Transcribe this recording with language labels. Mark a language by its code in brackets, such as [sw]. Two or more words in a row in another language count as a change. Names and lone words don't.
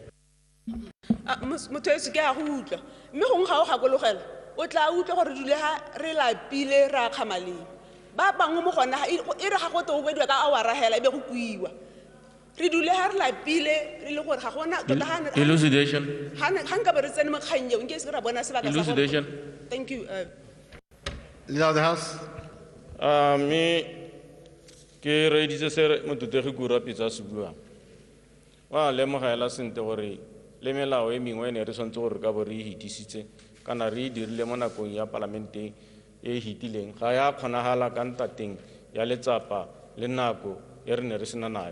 [tn] motho ese ke a go utlwa mme gongwe ga o gakologela o tla utlwa gore dule ha re lapile ra kgamaleng ba bangwe mo gona e re ga go to bediwa ka hour hela e be go kuiwa re dule ha re lapile re le gore ga gona tota ha [en] Elucidation. [tn] ga nka be re tsene mo kgang eo nke se ra bona sebaka sa gore- [en] Elucidation. Thank you. Leader of the House. [tn] Me ke reditse se motutegi Kura Pitsa se buang. Wa lemogela sente gore le melao e mengwe ne re swantse gore ka bo re hitisitse kana re dirile mo nakong ya parlamente e hitileng ga ya kgonagala ka ntateng ya letsapa le nako e re ne re sena nayo.